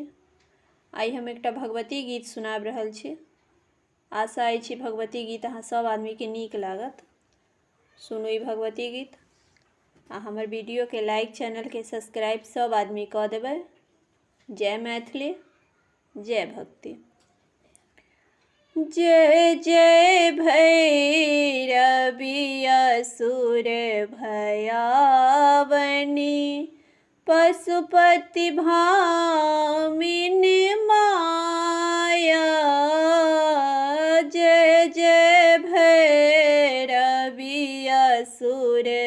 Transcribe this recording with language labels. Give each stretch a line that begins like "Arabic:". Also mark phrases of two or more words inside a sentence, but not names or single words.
Maithili: आई हम एकटा भगवती गीत सुनाब रहल छी। आशा अछि भगवती गीत अहाँ सब आदमी के नीक लागत। सुनू ई भगवती गीत आ हमर वीडियो के लाइक चैनल के सब्सक्राइब सब आदमी कऽ देबै। जय मैथिली जय भक्ति। जय जय भैरवी असुर भयावनी पशुपति भामिनी माया जय जय भैरवी असुर